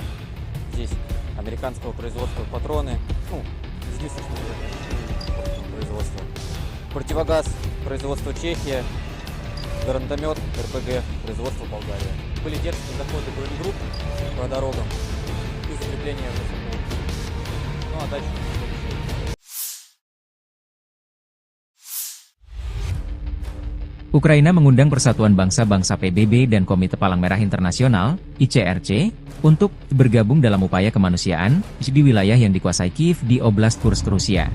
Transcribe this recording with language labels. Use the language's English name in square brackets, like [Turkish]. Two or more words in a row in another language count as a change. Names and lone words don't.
[Russian] Здесь американского производства патроны, излишечного производства. Противогаз производства Чехия, гранатомет РПГ производства Болгария. Были дерзкие заходы групп по дорогам и закрепление ВСУ. Ну а дальше... [Indonesian] Ukraina mengundang Persatuan Bangsa-Bangsa PBB dan Komite Palang Merah Internasional, ICRC, untuk bergabung dalam upaya kemanusiaan di wilayah yang dikuasai Kiev di Oblast Kursk, Rusia.